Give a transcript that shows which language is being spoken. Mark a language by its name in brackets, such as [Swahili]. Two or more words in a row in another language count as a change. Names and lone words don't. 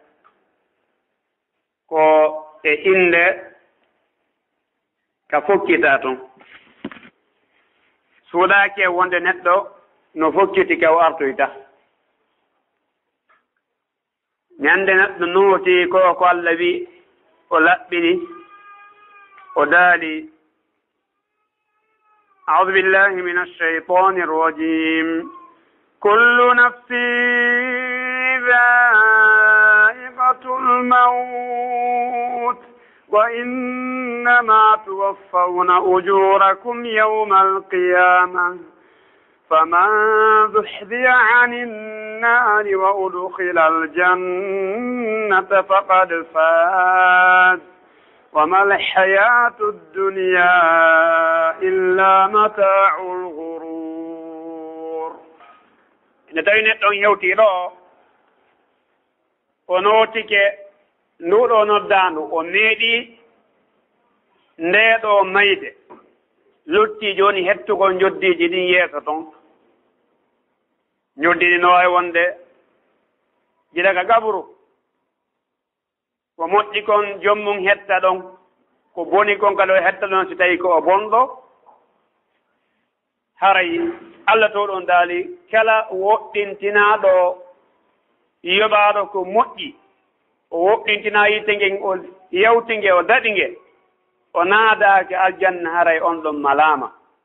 [Fula] ko e inde ka fokkita toon suuɗaki e wonde neɗɗo no fokkiti ka o artoyta ñande neɗɗo nuoti ko Allah wi o laɓɓini o daali [Arabic] أعوذ بالله من الشيطان الرجيم كل نفس ذائقة الموت وإنما توفون أجوركم يوم القيامة فمن زحزح عن النار وأدخل الجنة فقد فاز وما الحياة الدنيا إلا متاع الغرور [Fula] ina tawi neɗɗon yewtiɗo o nootike nduɗo noddandu o meeɗi ndeɗo mayde lutti joni hettugol joddiji ɗin yeeso toon joddini no wawi wonde jiɗa ka gabru ko moƴƴi kon jommum hetta ɗon ko boni kon kadi o hetta ɗon so tawi ko o bonɗo haray Allah to ɗon daali kala woɗɗintinaɗo yoɓaɗo ko moƴƴi o woɗɗintina yitte ngen o yewti nge o daɗi nge o naadaake aljanna haray on ɗon malama